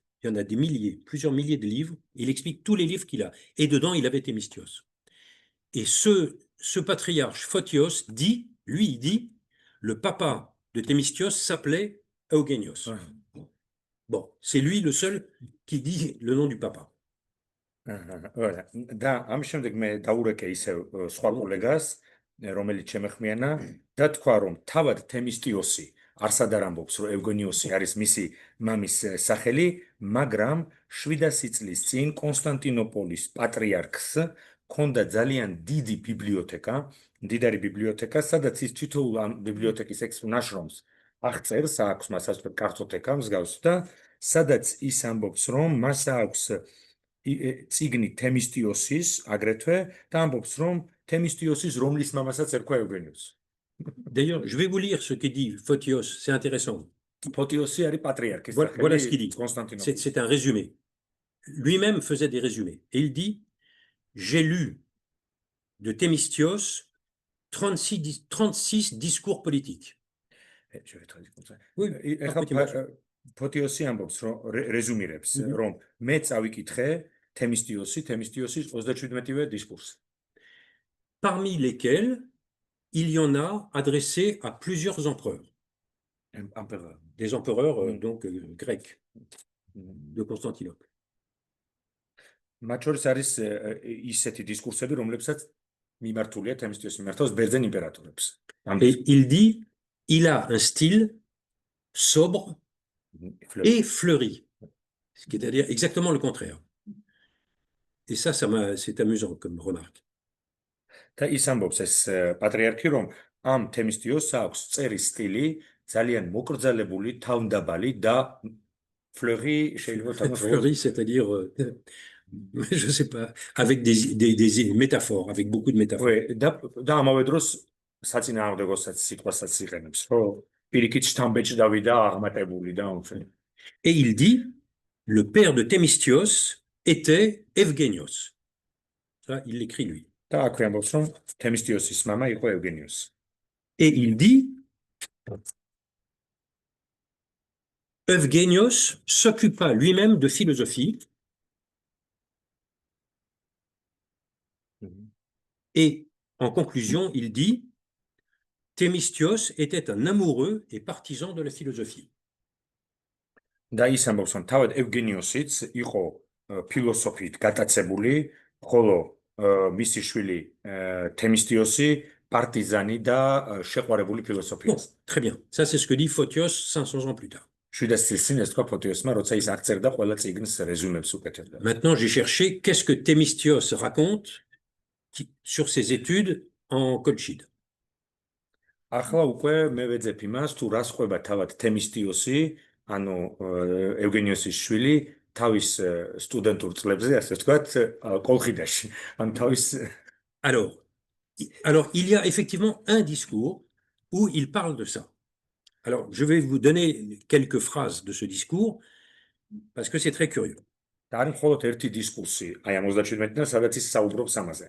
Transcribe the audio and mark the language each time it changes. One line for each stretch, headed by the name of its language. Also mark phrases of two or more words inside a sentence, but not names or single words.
French: Il y en a des milliers, plusieurs milliers de livres. Il explique tous les livres qu'il a. Et dedans, il avait Thémistios. Et ce patriarche Photios dit, il dit, le papa de Thémistios s'appelait Eugenios. Bon, c'est lui le seul qui dit le nom du papa.
Georgian: და ამ შემდეგ მე დაურეკე ისე სხვა კოლეგას, რომელიც შემეხმიანა და თქვა, რომ თავად თემისტიოსი არსად არ ამბობს, რომ ევგენიუსი არის მისი მამის სახელი, მაგრამ 700 წლის წინ კონსტანტინოპოლის პატრიარქს ჰქონდა ძალიან დიდი ბიბლიოთეკა, მდიდარი ბიბლიოთეკა, სადაც ის თითოეულ ამ ბიბლიოთეკის ნაშრომს აღწერს, აქვს მას ასე ვთქვათ კარტოტეკა მსგავს და სადაც ის ამბობს, რომ მას აქვს წიგნი თემისტიოსის აგრეთვე და ამბობს, რომ თემისტიოსის რომლის მამასაც ერქვა ეუგენიუსი.
French: D'ailleurs, je vais vous lire ce qu'il dit Photios, c'est intéressant.
Georgian: ფოტიოსი არის პატრიარქის
French: Voilà ce qu'il dit.
Georgian: კონსტანტინოპოლის.
French: C'est un résumé. Lui-même faisait des résumés. Et il dit, j'ai lu de Thémistios 36 discours politiques. Je vais traduire comme ça. Oui,
Georgian: ფოტიოსი ამბობს, რომ რეზუმირებს, რომ მე წავიკითხე თემისტიოსის 37-ვე დისკურსი.
French: Parmi lesquels il y en a adressé à plusieurs empereurs. Des empereurs donc grecs de Constantinople.
Georgian: მათ შორის არის ისეთი დისკურსები, რომლებსაც მიმართულია თემისტიოს მიმართავს ბერძენ იმპერატორებს.
French: Et il dit, il a un style sobre et fleuri, c'est-à-dire exactement le contraire. Et ça c'est amusant comme remarque.
Georgian: და ის ამბობს ეს პატრიარქი, რომ ამ თემისტიოს აქვს წერის სტილი ძალიან მოკრძალებული, თავმდაბალი და fleuri შეიძლება თამაშოს.
French: Fleuri, c'est-à-dire je sais pas, avec des métaphores, avec beaucoup de métaphores. Oui,
Georgian: და ამავე დროს საწინააღმდეგოსაც სიტყვასაც იყენებს, რომ პირიქით შთამბეჭდავი და აღმატებული და უშენ.
French: Et il dit, le père de Thémistios était Evgénios. Ça, il l'écrit lui.
Georgian: და აქვე ამბობს, რომ თემისტიოსის მამა იყო ეუგენიუსი.
French: Et il dit, Evgénios s'occupa lui-même de philosophie. Et en conclusion, il dit, Thémistios était un amoureux et partisan de la philosophie.
Georgian: და ის ამბობს, რომ თავად ეუგენიუსიც იყო ფილოსოფიით გატაცებული, ხოლო მისი შვილი თემისტიოსი პარტიზანი და შეყვარებული ფილოსოფია.
French: Bon, très bien. Ça, c'est ce que dit Photios 500 ans plus tard.
Georgian: 700 წლის წინ ეს თქვა ფოტიოსმა, როცა ის აღწერდა ყველა წიგნს რეზუმებს უკეთებდა.
French: Maintenant, j'ai cherché qu'est-ce que Thémistios raconte sur ses études en Colchide.
Georgian: ახლა უკვე მე ვეძებ იმას, თუ რას ყვება თავად თემისტიოსი, ანუ ეუგენიოსის შვილი, თავის სტუდენტურ წლებზე, ასე ვთქვათ, კოლხიდაში. ანუ თავის
French: Alors, il y a effectivement un discours où il parle de ça. Alors, je vais vous donner quelques phrases de ce discours parce que c'est très curieux.
Georgian: და არის მხოლოდ ერთი დისკურსი, აი ამ 37-დან, სადაც ის საუბრობს ამაზე.